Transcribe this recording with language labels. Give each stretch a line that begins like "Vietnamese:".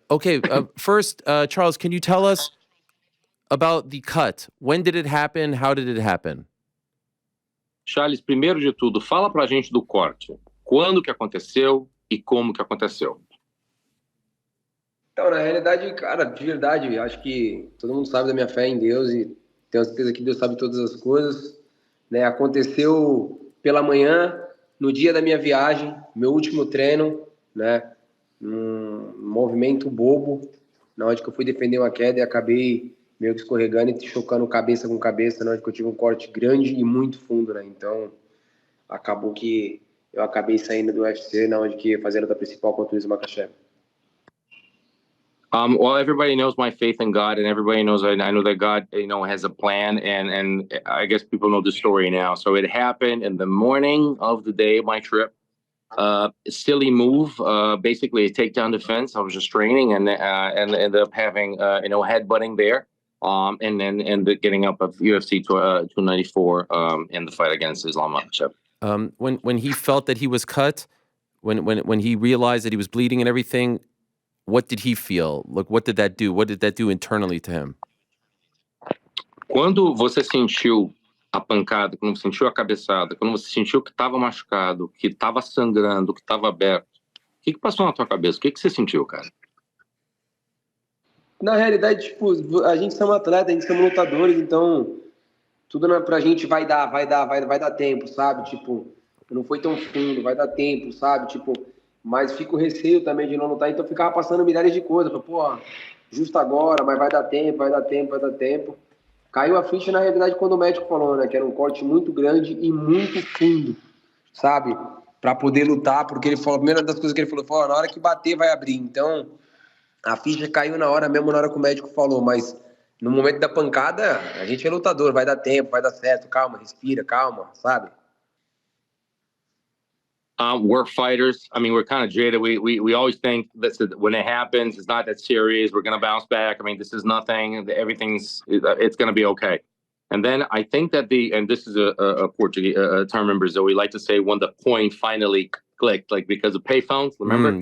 English: Okay, first, Charles, can you tell us about the cut? When did it happen? How did it happen?
Portuguese: Charles, primeiro de tudo, fala pra gente do corte. Quando que aconteceu e como que aconteceu? Então, na realidade, cara, de verdade, acho que todo mundo sabe da minha fé em Deus e tenho certeza que Deus sabe todas as coisas, né? Aconteceu pela manhã, no dia da minha viagem, meu último treino, né? Um movimento bobo, na hora que eu fui defender uma queda e acabei meio que escorregando e chocando cabeça com cabeça, na hora que eu tive um corte grande e muito fundo, né? Então, acabou que eu acabei saindo do UFC, na hora que ia fazer a luta principal contra o Islam Makhachev.
English: Well, everybody knows my faith in God, and everybody knows I know that God, has a plan, and I guess people know the story now. So it happened in the morning of the day of my trip. Silly move, basically a takedown defense. I was just training and ended up having headbutting there, and then ended getting up of UFC 294 in the fight against Islam Makhachev. When he felt that he was cut, when he realized that he was bleeding and everything, what did he feel? Like, what did that do? What did that do internally to him?
Portuguese: Quando você sentiu a pancada, quando você sentiu a cabeçada, quando você sentiu que estava machucado, que estava sangrando, que estava aberto, o que passou na tua cabeça? O que você sentiu, cara? Na realidade, tipo, a gente somos atletas, a gente somos lutadores, então tudo pra gente vai dar tempo, sabe? Tipo, não foi tão fundo, vai dar tempo, sabe? Tipo, mas fica o receio também de não lutar, então ficava passando milhares de coisas, pô, justo agora, mas vai dar tempo. Caiu a ficha, na realidade, quando o médico falou, né, que era um corte muito grande e muito fundo, sabe? Pra poder lutar, porque ele falou, a primeira das coisas que ele falou, na hora que bater vai abrir. Então, a ficha caiu na hora mesmo, na hora que o médico falou, mas no momento da pancada, a gente é lutador, vai dar tempo, vai dar certo, calma, respira, calma, sabe?
English: We're fighters. I mean, we're kind of jaded. We always think that when it happens, it's not that serious. We're going to bounce back. I mean, this is nothing. It's going to be okay. And then I think that and this is a Portuguese term in Brazil, we like to say when the coin finally clicked, like because of payphones, remember?